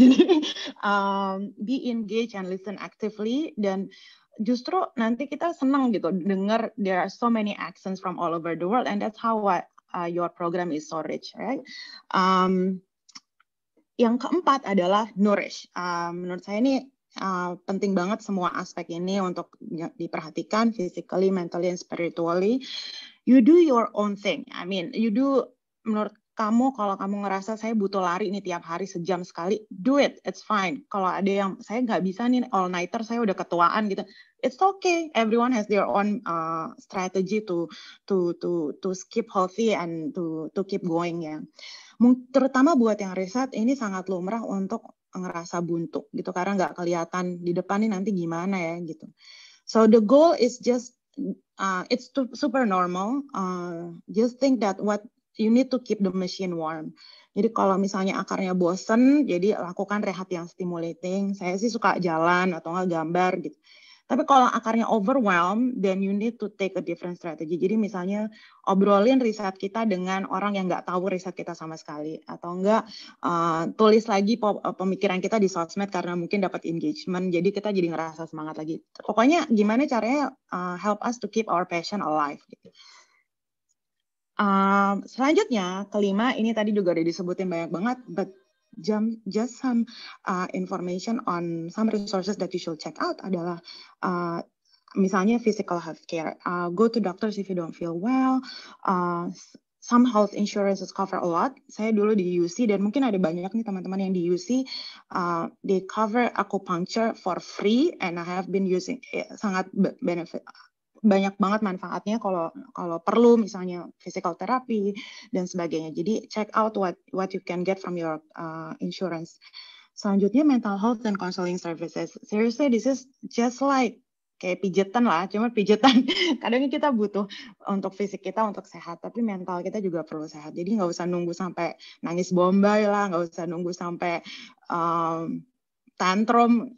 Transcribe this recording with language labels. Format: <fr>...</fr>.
<en>Jadi be engaged and listen actively</en> <id>dan justru nanti kita senang gitu dengar</id> <en>there are so many accents from all over the world and that's how your program is so rich, right?</en> <id>Yang keempat adalah nourish. Menurut saya ini penting banget semua aspek ini untuk diperhatikan</id> <en>physically, mentally, and spiritually. You do your own thing. I mean, you do</en> <id>menurut kamu kalau kamu ngerasa saya butuh lari nih tiap hari sejam sekali,</id> <en>do it, it's fine.</en> <id>Kalau ada yang saya nggak bisa nih all nighter, saya udah ketuaan gitu,</id> <en>it's okay. Everyone has their own strategy to keep healthy and to keep going ya.</en> <id>Terutama buat yang riset ini sangat lumrah untuk ngerasa buntu gitu karena nggak kelihatan di depan nih nanti gimana ya gitu.</id> <en>So the goal is just it's super normal. Just think that what you need to keep the machine warm.</en> <id>Jadi kalau misalnya akarnya bosen, jadi lakukan rehab yang stimulating. Saya sih suka jalan atau nggak gambar gitu. Tapi kalau akarnya overwhelmed,</id> <en>then you need to take a different strategy.</en> <id>Jadi misalnya obrolin riset kita dengan orang yang nggak tahu riset kita sama sekali. Atau enggak tulis lagi pemikiran kita di sosmed karena mungkin dapat engagement. Jadi kita jadi ngerasa semangat lagi. Pokoknya gimana caranya</id> <en>help us to keep our passion alive.</en> <id>Gitu. Selanjutnya, kelima, ini tadi juga udah disebutin banyak banget,</id> <en>but just some information on some resources that you should check out</en> <id>adalah misalnya</id> <en>physical healthcare. Go to doctors if you don't feel well. Some health insurances cover a lot.</en> <id>Saya dulu di UC dan mungkin ada banyak nih teman-teman yang di UC.</id> <en>They cover acupuncture for free and I have been using</en> <id>sangat benefit. Banyak banget manfaatnya kalau perlu misalnya physical therapy dan sebagainya. Jadi</id> <en>check out what you can get from your insurance. Selanjutnya mental health and counseling services. Seriously, this is just like</en> <id>kayak pijetan lah, cuma pijetan. Kadang kita butuh untuk fisik kita untuk sehat, tapi mental kita juga perlu sehat. Jadi nggak usah nunggu sampai nangis bombay lah, nggak usah nunggu sampai tantrum.</id>